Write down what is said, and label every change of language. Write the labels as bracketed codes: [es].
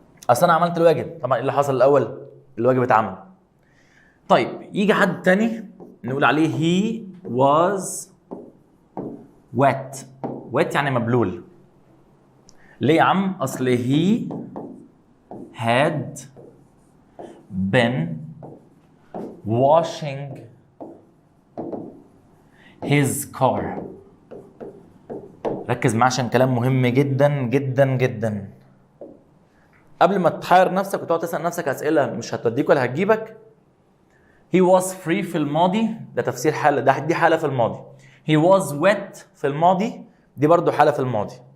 [ar] اصل انا عملت الواجب. طبعا ايه اللي حصل الاول؟ الواجب اتعمل. طيب يجي حد تاني نقول عليه [en] he was wet. [ar] wet يعني مبلول. ليه يا عم؟ اصل [en] he had been washing his car. [ar] ركز معايا عشان كلام مهم جدا جدا جدا. قبل ما تحير نفسك وتقعد تسأل نفسك أسئلة مش هتوديك ولا هتجيبك. [en] he was free [ar] في الماضي ده تفسير حالة، دي حالة في الماضي. [en] he was wet [ar] في الماضي دي برضو حالة في الماضي.